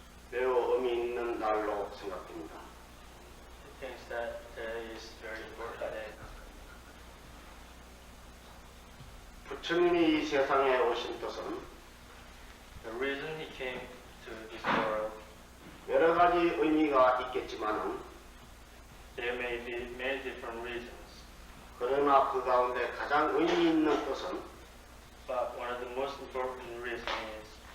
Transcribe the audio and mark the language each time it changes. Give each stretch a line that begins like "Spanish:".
Korean: 매우 의미 있는 날로 생각됩니다.
English: He thinks that today is very important day.
Korean: 부처님이 이 세상에 오신 뜻은
English: The reason he came to this world,
Korean: 여러 가지 의미가 있겠지만은
English: there may be many different reasons,
Korean: 그러나 그 가운데 가장 의미 있는 뜻은
English: but one of the most important reasons is